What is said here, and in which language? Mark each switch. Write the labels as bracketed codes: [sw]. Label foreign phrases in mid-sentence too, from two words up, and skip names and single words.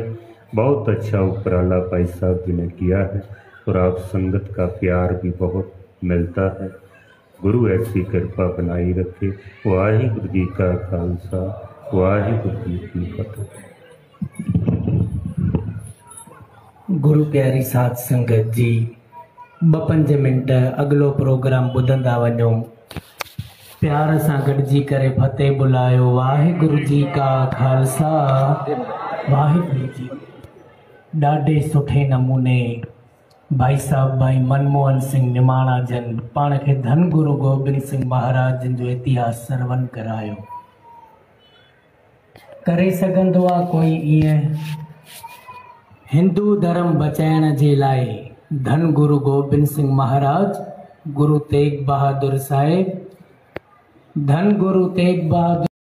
[hi] बहुत अच्छा उपराला भाई साहब जी ने किया है और आप संगत का प्यार भी बहुत मिलता है। गुरु ऐसी कृपा बनाई रखे। वाहिगुरु जी का खालसा, वाहिगुरु जी की फतेह। [sd] गुरु प्यारी साध संगत जी, 2-5 मिंट अगलो प्रोग्राम ॿुधंदा वञो। प्यार सां गॾिजी करे फतेह बुलायो। [hi] वाहिगुरु जी का खालसा, वाहिगुरु जी। [sd] ॾाढे सुठे नमूने भाई साहब भाई मनमोहन सिंह निमाणा जन पाण खे धन गुरु गोबिंद सिंह महाराज जिन जो इतिहास सरवन करायो। करे सघंदो आहे कोई ईअं? हिंदू धर्म बचाइण जे लाइ धन गुरु गोबिंद सिंह महाराज, गुरु तेग बहादुर साहिब, धन गुरु तेग बहादुर